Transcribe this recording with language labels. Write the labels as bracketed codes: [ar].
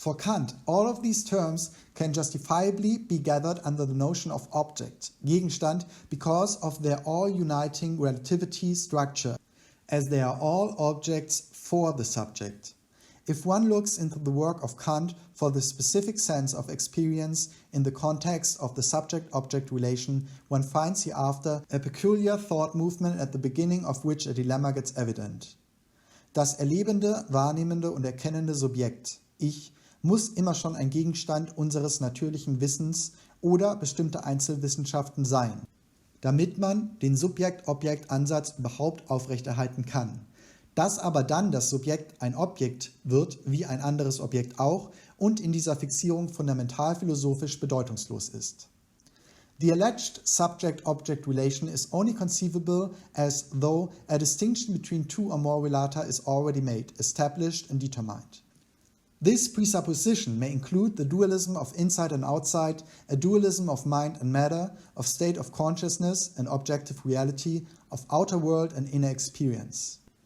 [en] For Kant, all of these terms can justifiably be gathered under the notion of object, Gegenstand, because of their all-uniting relativity structure, as they are all objects for the subject. If one looks into the work of Kant for the specific sense of experience in the context of the subject-object relation, one finds hereafter a peculiar thought movement at the beginning of which a dilemma gets evident. [de] Das erlebende, wahrnehmende und erkennende Subjekt, Ich, muss immer schon ein Gegenstand unseres natürlichen Wissens oder bestimmter Einzelwissenschaften sein, damit man den Subjekt-Objekt-Ansatz überhaupt aufrechterhalten kann. Dass aber dann das Subjekt ein Objekt wird, wie ein anderes Objekt auch, und in dieser Fixierung fundamental philosophisch bedeutungslos ist. [en] The alleged subject-object relation is only conceivable as though a distinction between two or more relata is already made, established and determined. This presupposition may include the dualism of inside and outside, a dualism of mind and matter, of state of consciousness and objective reality, of outer world and inner experience.